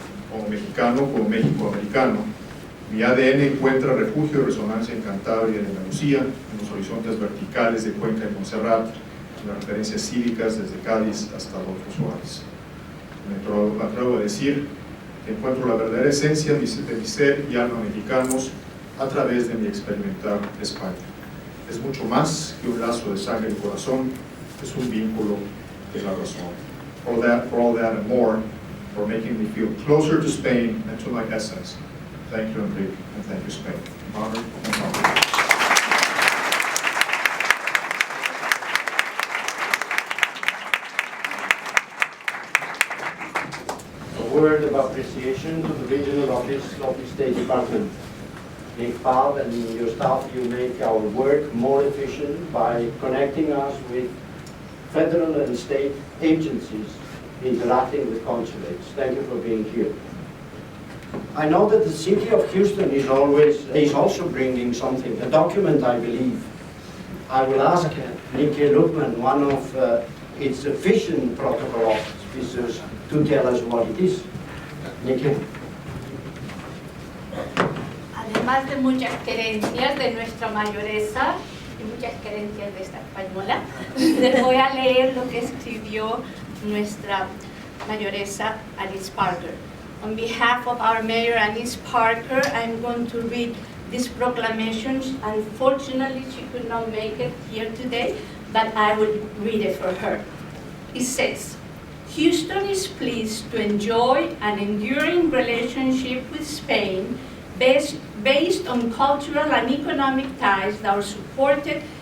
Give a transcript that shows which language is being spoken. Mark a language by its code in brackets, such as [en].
[es] Como mexicano, como México-americano, mi ADN encuentra refugio y resonancia en Cantabria y en Andalucía, en los horizontes verticales de Cuenca y Montserrat, en las referencias cívicas desde Cádiz hasta Adolfo Suárez. Me atrevo a decir que encuentro la verdadera esencia de mi ser y alma mexicanos a través de mi experimentar España. Es mucho más que un lazo de sangre y corazón, es un vínculo de la razón. [en] For all that and more, for making me feel closer to Spain and to my essence. Thank you, Enrique, and thank you, Spain. Honored and honored. A word of appreciation to the regional office of the State Department. Big Bob and your staff, you make our work more efficient by connecting us with federal and state agencies interacting with consulates. Thank you for being here. I know that the city of Houston is also bringing something, a document, I believe. I will ask Nikki Lukman, one of its efficient protocol officers, to tell us what it is. Nikki. [es] Además de muchas querencias de nuestra mayoresa y muchas querencias de esta española, les voy a leer lo que escribió nuestra mayoresa Alice Parker. [en] On behalf of our mayor Alice Parker, I'm going to read this proclamation. Unfortunately, she could not make it here today, but I will read it for her. It says, Houston is pleased to enjoy an enduring relationship with Spain based on cultural and economic ties that are supported